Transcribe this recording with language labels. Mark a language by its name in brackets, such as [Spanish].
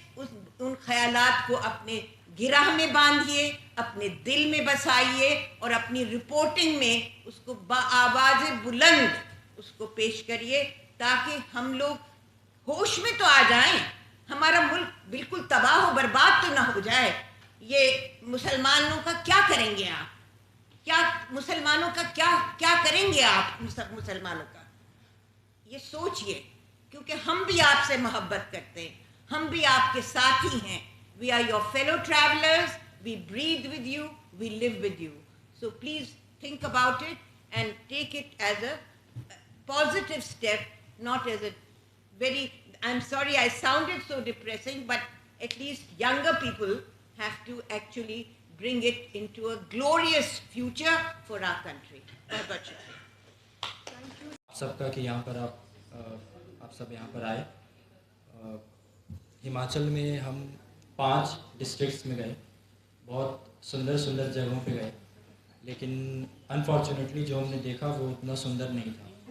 [Hindi] उन ख्यालात को अपने गिरह में बांधिए, अपने दिल में बसाइए और अपनी रिपोर्टिंग में उसको आवाज़ बुलंद उसको पेश करिए, ताकि हम लोग होश में तो आ जाएं, हमारा मुल्क बिल्कुल तबाह हो बर्बाद तो ना हो जाए। ये मुसलमानों का क्या करेंगे आप? क्या मुसलमानों का क्या करेंगे आप? मुसलमानों का ये सोचिए, क्योंकि हम भी आपसे मोहब्बत करते हैं, हम भी आपके साथी हैं। [English] We are your fellow travelers, we breathe with you, we live with you. So please think about it and take it as a positive step, not as a very, I'm sorry I sounded so depressing, but at least younger people have to actually bring it into a glorious future for our country. [Hindi] बहुत बहुत शुक्रिया सबका कि यहाँ पर आप सब यहाँ पर आए। हिमाचल में हम 5 डिस्ट्रिक्ट्स में गए, बहुत सुंदर सुंदर जगहों पे गए, लेकिन अनफॉर्चुनेटली जो हमने देखा वो उतना सुंदर नहीं था।